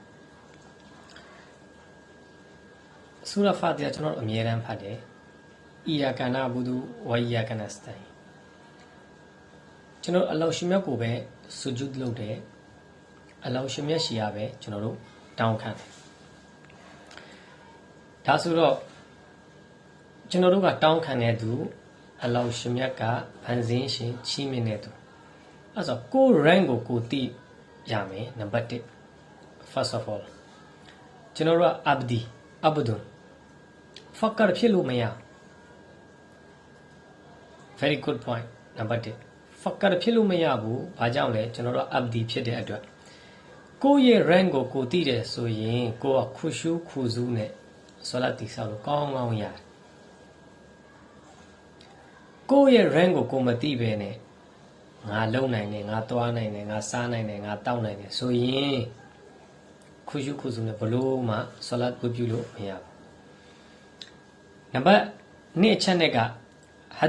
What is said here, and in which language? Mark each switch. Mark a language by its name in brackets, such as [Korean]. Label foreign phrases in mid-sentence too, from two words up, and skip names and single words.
[Burmese] ဆူရာဖာတီဟာကျွန်တော်အမြဲတမ်းဖတ်တယ်။ [Arabic] إياك نعبد وإياك نستعين [Burmese] ကျွန်တော်အလောရှင်မြတ်ကိုပဲဆူဂျူဒ်လုပ်တယ်။အလောရှင်မြတ်ရှီယာပဲကျွန်တော်တို့တောင်းခံတယ်။ ဒါဆိုတော့ကျွန်တော်တို့ကတောင်းခံတဲ့သူအလောရှင်မြတ်ကဖန်ဆင်းရှင်ချီးမြှင့်တဲ့သူ။အဲဆိုကို rank ကိုသိရမယ်နံပါတ်1 [English] first of all [Burmese] ကျွန်တော်တို့က abdun Fakar ဖြစ်လို့မရ [English] Very good point number 1 [Burmese] Fakar ဖြစ်လို့မရဘူးဘာကြောင့်လဲကျွန်တော်တို့ abdi ဖြစ်တဲ့အတွက်ကိုယ့်ရဲ့ rank ကိုသိတယ်ဆိုရင်ကိုက [Arabic] خشوع خضوع [Burmese] နဲ့ဆလာတ်တိဆောက်လို့ကောင်းကောင်းရတယ် ကိုယ့်ရဲ့ rank ကိုမသိဘဲနဲ့ငါလုံနိုင်တယ်ငါသွားနိုင်တယ်ငါစားနိုင်တယ်ငါတောက်နိုင်တယ်ဆိုရင် [Arabic] خشوع خضوع [Burmese] နဲ့ဘလို့မှဆလာတ်ဝတ်ပြုလို့မရဘူးနံပါတ်2အချက်နဲ့ကဟာ